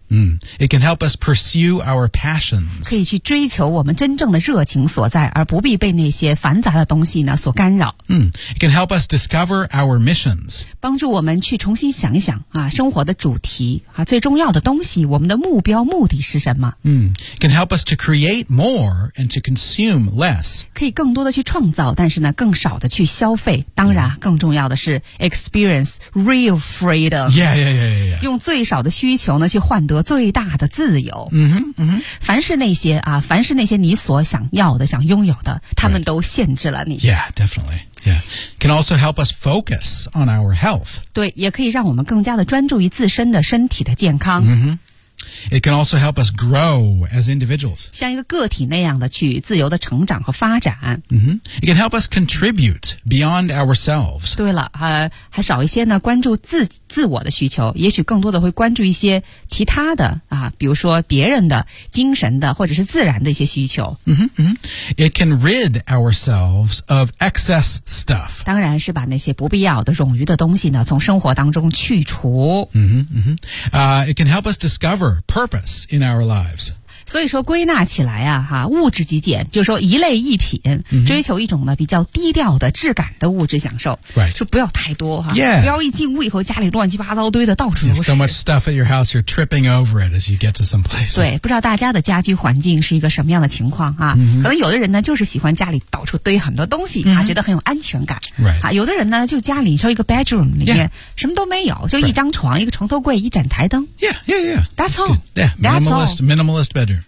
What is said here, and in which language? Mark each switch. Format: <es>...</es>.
<en>mm-hmm. It can help us pursue our passions.</en> <zh>可以去追求我们真正的热情所在而不必被那些繁杂的东西呢所干扰、</zh> <en>mm-hmm. It can help us discover our missions.</en> <zh>帮助我们去重新想一想啊，生活的主题啊，最重要的东西，我们的目标目的是什么？</zh> <en>Can help us to create more and to consume less.</en> <zh>可以更多的去创造，但是呢，更少的去消费。当然， yeah. 更重要的是</zh> <en>experience real freedom. Yeah.</en> <zh>用最少的需求呢，去换得最大的自由。凡是那些啊，凡是那些你所想要的、想拥有的，他们都限制了你。</zh> <en>Right. Yeah, definitely. Yeah, can also help us focus on our health.</en> <zh>对，也可以让我们更加的专注于自身的身体的健康。</zh> <en>Mm-hmm. It can also help us grow as individuals.</en> <zh>像一个个体那样的去自由的成长和发展。</zh> <en>Mm-hmm. It can help us contribute beyond ourselves.</en> <zh>对了，还少一些呢，关注自我的需求，也许更多的会关注一些其他的啊，比如说别人的、精神的或者是自然的一些需求。</zh> <en>Mm-hmm. It can rid ourselves of excess stuff.</en> <zh>当然是把那些不必要的、冗余的东西呢，从生活当中去除。</zh> <en>It can help us discover purpose in our lives.</en> <zh>所以说归纳起来啊哈，物质极简就是说一类一品、</zh> <en>mm-hmm.</en> <zh>追求一种呢比较低调的质感的物质享受</zh> <en>Right.</en> <zh>就不要太多哈、</zh> <en>啊。Yeah.</en> <zh>不要一进屋以后家里乱七八糟堆的到处都是</zh> <en>so much stuff at your house you're tripping over it as you get to some place</en> <zh>对不知道大家的家居环境是一个什么样的情况啊、</zh> <en>mm-hmm.</en> <zh>可能有的人呢就是喜欢家里到处堆很多东西、</zh> <en>mm-hmm.</en> <zh>啊，觉得很有安全感</zh> <en>Right.</en> <zh>啊，有的人呢就家里就一个 bedroom 里面、</zh> <en>yeah.</en> <zh>什么都没有就一张床、</zh> <en>right.</en> <zh>一个床头柜一盏台灯</zh> <en>Yeah. That's all、 good. Yeah. Minimalist bedroom</en>